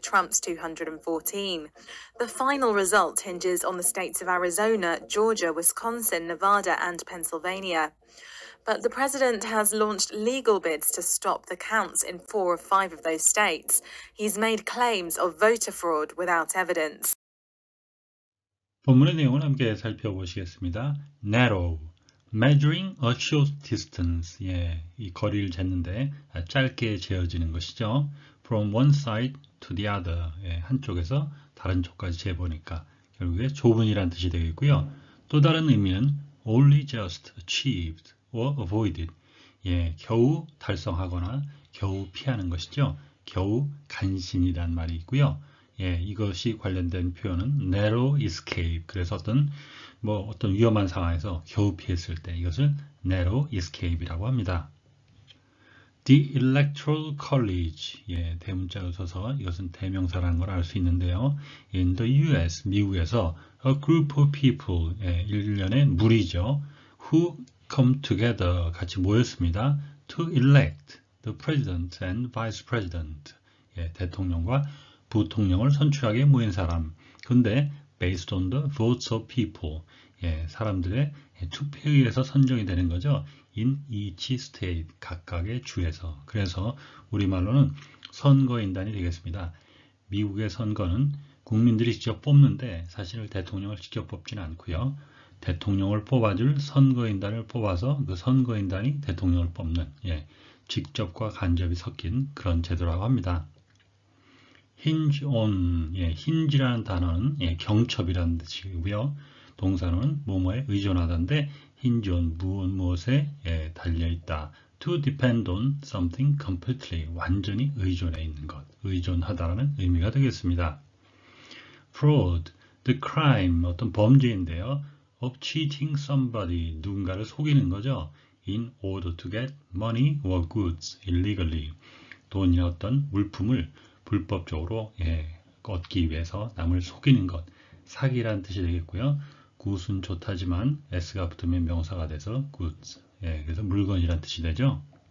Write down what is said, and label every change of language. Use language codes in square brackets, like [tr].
[en] Trump's 214. The final result hinges on the states of Arizona, Georgia, Wisconsin, Nevada, and Pennsylvania. But the president has launched legal bids to stop the counts in 4 of 5 of those states. He's made claims of voter fraud without evidence. [ko] 본문의 내용을 함께 살펴보시겠습니다. [en] Narrow, measuring a short distance. [ko] 이 거리를 쟀는데 짧게 재어지는 것이죠. [en] From one side to the other. [ko] 한쪽에서 다른 쪽까지 재보니까 결국에 좁은이란 뜻이 되겠고요. 또 다른 의미는 [en] only just achieved or avoided. [ko] 겨우 달성하거나 겨우 피하는 것이죠. 겨우 간신이란 말이 있고요. 이것이 관련된 표현은 narrow escape. 그래서 어떤 위험한 상황에서 겨우 피했을 때 이것을 narrow escape이라고 합니다. [en] The Electoral College. [ko] 대문자로 써서 이것은 대명사라는 걸 알 수 있는데요. [en] In the US, [ko] 미국에서 [en] a group of people. [ko] 일련의 무리죠. [en] Who come together. [ko] 같이 모였습니다. [en] To elect the president and vice president. [ko] 대통령과 부통령을 선출하게 모인 사람. 근데 [en] based on the votes of people. [ko] 사람들의 투표에 의해서 선정이 되는 거죠. [en] in each state. [ko] 각각의 주에서. 그래서 우리말로는 선거인단이 되겠습니다. 미국의 선거는 국민들이 직접 뽑는데 사실 대통령을 직접 뽑지는 않고요. 대통령을 뽑아줄 선거인단을 뽑아서 그 선거인단이 대통령을 뽑는 직접과 간접이 섞인 그런 제도라고 합니다. hinge on, hinge라는 단어는 경첩이라는 뜻이고요. 동사는 뭐뭐에 의존하다인데 hinge on 무엇에 달려있다. [en] to depend on something completely, [ko] 완전히 의존해 있는 것, 의존하다라는 의미가 되겠습니다. [en] fraud, the crime, [ko] 어떤 범죄인데요. [en] of cheating somebody, [ko] 누군가를 속이는 거죠. [en] in order to get money or goods illegally, [ko] 돈이나 어떤 물품을 불법적으로 얻기 위해서 남을 속이는 것, 사기라는 뜻이 되겠고요. 굿은 좋다지만 s가 붙으면 명사가 돼서 goods, 그래서 물건이라는 뜻이 되죠.